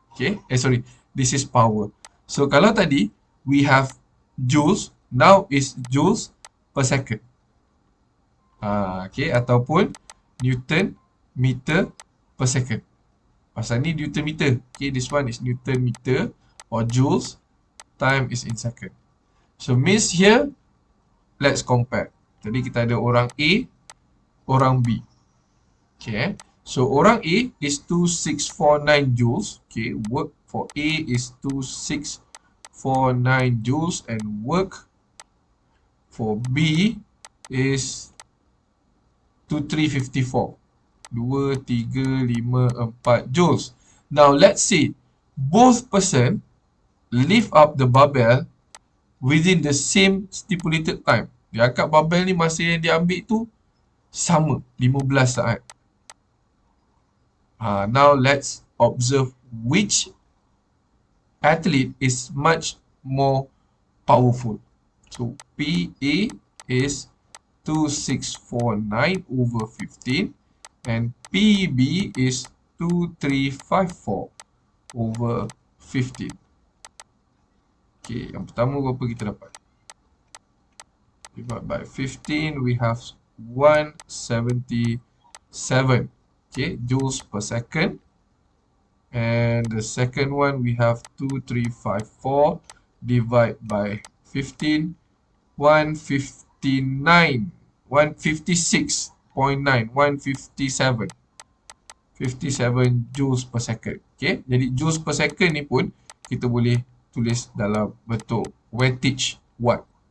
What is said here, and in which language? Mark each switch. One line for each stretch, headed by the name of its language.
English: Okay, this is power. So
Malay: kalau tadi
English: we have joules, now is joules per second. Okay,
Malay: ataupun
English: Newton meter per second.
Malay: Pasal ni
English: Newton meter. Okay, this one is Newton meter or joules, time is in second. So means here, let's compare.
Malay: Jadi kita ada orang A, orang B.
English: Okay, so
Malay: orang
English: A is 2649 joules. Okay, work for A is 2649 joules and work for B is 2354. 2, 3, 5, 4 joules. Now let's say both person lift up the barbell within the same stipulated time.
Malay: Dia angkat barbell ni masa yang dia ambil tu sama, 15 saat.
English: Now let's observe which athlete is much more powerful. So PA is 2649 over 15 and PB is 2354 over 15.
Malay: Okay, yang pertama berapa kita dapat?
English: Divide by 15, we have 177. Okay, joules per second. And the second one, we have 2354 divide by 15, 159, 156.9, 157. 57 joules per second.
Malay: Okay, jadi joules per second ni pun kita boleh tulis dalam bentuk wattage watt.